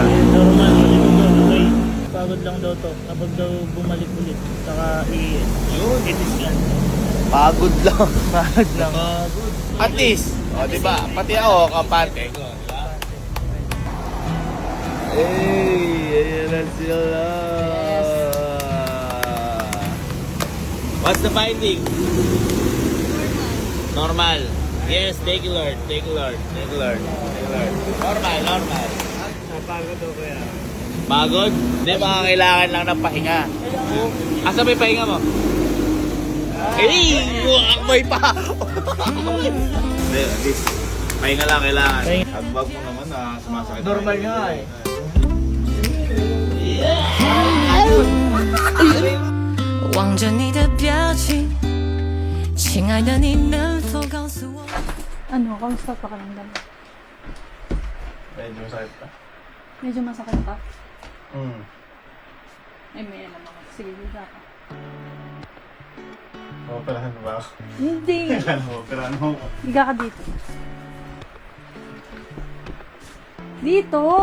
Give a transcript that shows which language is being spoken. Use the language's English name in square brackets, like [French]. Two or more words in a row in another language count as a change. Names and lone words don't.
[Filipino] Normal ulit daw, okay? Pagod lang daw to. Kapag daw bumalik ulit, saka i-scan. Pagod lang. Pagod lang. [English] At least, [Filipino] di ba? Pati ako, kampante ko. Ayan na sila. [English] What's the finding? Normal. Yes, take it, Lord. Take it, Lord. Take it, Lord. Take it, Lord. Normal. [Filipino] Napagod ako kaya. Pagod? Hindi, mga kailangan lang ng pahinga. Asa may pahinga mo? Akbay pa! Hindi, [English] at least, [Filipino] pahinga lang kailangan. Agbag mo naman na sumasakit. Normal nga eh. [Chinese] 望着你的表情，亲爱的，你能否告诉我？ [Filipino] Ano, kamusta pa karamdam? Medyo masakit pa. Medyo masakit pa? Hmm. Ay, may alam ako. Sige, higa ka. Operahan mo ba ako? Hindi. Operahan mo ako. Higa ka dito. Dito!